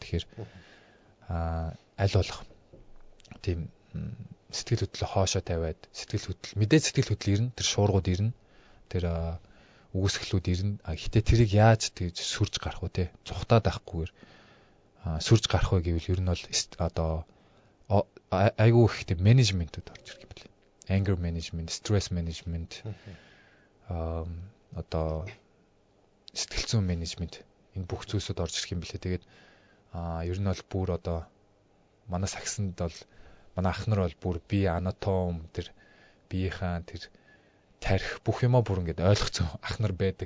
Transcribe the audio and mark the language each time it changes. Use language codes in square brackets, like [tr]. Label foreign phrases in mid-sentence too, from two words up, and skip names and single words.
[mn] Тэгэхээр аль болох тийм сэтгэл хөдлөлөө хоошоо тавиад мэдээ сэтгэл хөдлөл ирнэ, тэр шуургууд ирнэ, тэр үгүйсгэлүүд ирнэ. Гэтэ тэрийг яаж тэгж сүрж гарах вэ те? Цухтаад байхгүйгээр сүрж гарах вэ гэвэл ер нь бол одоо айгүй их тийм менежментэд орж ирэх юм байна. [en] Anger management, stress management, [mn] одоо сэтгэл зүйн менежмент энэ бүх зүйлсүүд орж ирэх юм билээ. Тэгээд ер нь бол бүр одоо манай сагсанд бол манай ах нар бол бүр бие анатом тэр биеийн тэр тарих бүх юмаа бүр ингээд ойлгоцсон ах нар байдаг.